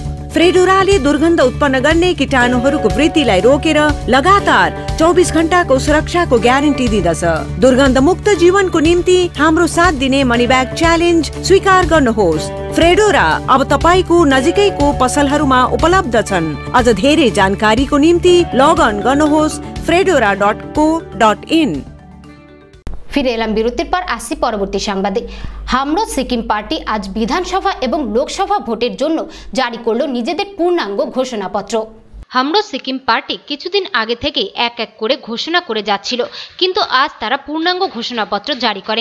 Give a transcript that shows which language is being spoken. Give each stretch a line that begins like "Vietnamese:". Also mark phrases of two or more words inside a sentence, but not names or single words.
Nepali: फ्रेडोराले दुर्गन्ध उत्पन्न गर्ने कीटाणुहरूको वृद्धिलाई रोकेर लगातार 24 घण्टाको सुरक्षाको ग्यारेन्टी दिँदछ। दुर्गन्ध मुक्त जीवनको निम्ति हाम्रो साथ दिने मनी ब्याग च्यालेन्ज स्वीकार गर्नुहोस्। फ्रेडोरा अब तपाईको नजिकैको पसलहरूमा उपलब्ध छन्। अझ धेरै जानकारीको निम्ति लगअन गर्नुहोस् fredora.co.in।
Bangla: ফিরে এলাম বিরতির পর আসছি পরবর্তী সংবাদে। হামরো সিকিম পার্টি আজ বিধানসভা এবং লোকসভা ভোটের জন্য জারি করলো নিজেদের পূর্ণাঙ্গ ঘোষণাপত্র। হামরো সিকিম পার্টি কিছুদিন আগে থেকে এক এক করে ঘোষণা করে যাচ্ছিল, কিন্তু আজ তারা পূর্ণাঙ্গ ঘোষণাপত্র জারি করেন।